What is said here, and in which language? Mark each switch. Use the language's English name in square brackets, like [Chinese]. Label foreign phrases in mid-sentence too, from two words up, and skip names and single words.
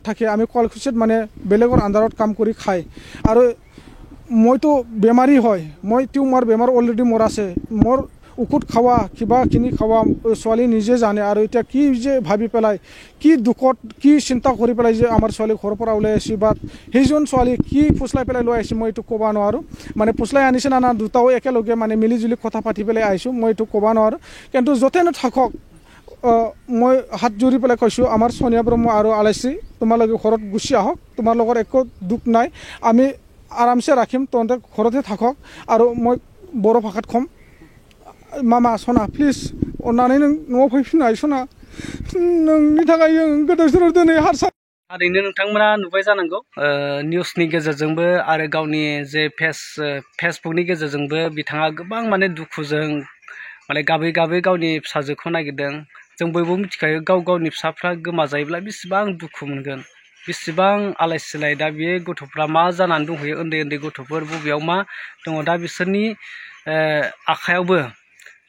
[Assamese] থাকি আমি শুৱালকুছিত মানে বেলেগৰ আণ্ডাৰত কাম কৰি খাই আৰু মইতো বেমাৰী হয় মই টিউমাৰ বেমাৰ অলৰেডি মোৰ আছে মোৰ ঔষধ খাওয়া কিবা কিনি খাওয়া ছোৱালী নিজে জানে আৰু এতিয়া কি যে ভাবি পেলাই কি দুখত কি চিন্তা কৰি পেলাই যে আমাৰ ছোৱালী ঘৰৰ পৰা ওলাই আহিছে বা সেইজন ছোৱালী কি ফুচলাই পেলাই লৈ আহিছে মই এইটো ক'ব নোৱাৰোঁ মানে ফুচলাই আনিছে না দুটাও একেলগে মানে মিলিজুলি কথা পাতি পেলাই আহিছোঁ মই এইটো ক'ব নোৱাৰোঁ কিন্তু য'তে নাথাকক মই হাত জোৰি পেলাই কৈছোঁ আমাৰ সোনিয়া ব্ৰহ্ম আৰু আলাইশ্ৰী তোমালোকে ঘৰত গুচি আহক তোমাৰ লগত একো দুখ নাই আমি আৰামছে ৰাখিম তহঁতে ঘৰতে থাকক আৰু মই বড়ো ভাষাত ক'ম [Bodo] मामा सना प्लिज अन्नानै नों न'आव फैफिननाय सना नोंनि थाखाय जों गोदाव सोराव दिनै हारसा थारैनो नोंथांमोना नुबाय जानांगौ निउसनि गेजेरजोंबो आरो गावनि जे फेसबुकनि गेजेरजोंबो बिथाङा गोबां माने दुखुजों माने गाबै गाबै गावनि फिसाजोखौ नागिरदों जों बयबो मिथिखायो गावनि फिसाफ्रा गोमाजायोब्ला बेसेबां दुखु मोनगोन बेसेबां आलाय सिलाय दा बे गथ'फ्रा मा जानानै दंहैयो उन्दै गथ'फोर बबेयाव मा दङ दा बिसोरनि आखायावबो